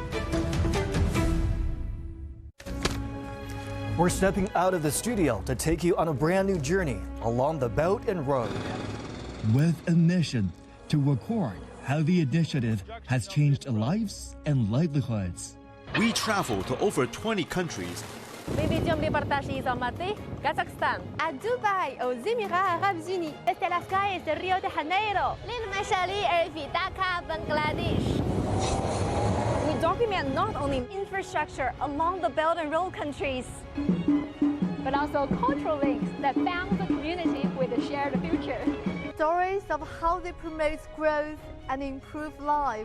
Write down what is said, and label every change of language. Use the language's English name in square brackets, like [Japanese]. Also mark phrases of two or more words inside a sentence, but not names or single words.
[English] We're stepping out of the studio to take you on a brand new journey along the Belt and Road. With a mission to record how the initiative has changed lives and livelihoods. We travel to over 20 countries. [Russian] Мы ведем репортажи из Алматы, Казахстан, [French] à Dubaï, aux Émirats Arabes Unis, [Spanish] desde las calles de Rio de Janeiro, [Arabic] للمشاريع في داكا, Bangladesh. [English] We document not only infrastructure along the Belt and Road countries, but also cultural links that bound the community with a shared future. Stories of how they promote growth and improve lives.